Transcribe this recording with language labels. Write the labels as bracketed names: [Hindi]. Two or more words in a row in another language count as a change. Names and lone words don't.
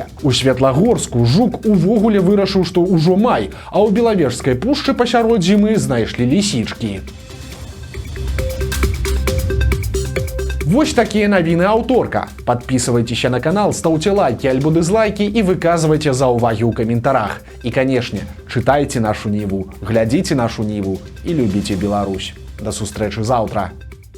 [Belarusian] У Светлагорску жук увогуле вырашыў, што ўжо май, а ў Белавежскай пушчы пасярод зімы знайшлі лісічкі. Вось такія навіны аўторка. [Russian] Подписывайтеся на канал, ставьте лайки альбо дизлайки и [Belarusian] выказывайте заўвагі ў каментарах. [Russian] И, конечно, читайте нашу Ниву, глядите нашу Ниву и любите Беларусь. [Belarusian] До сустрэчы заўтра.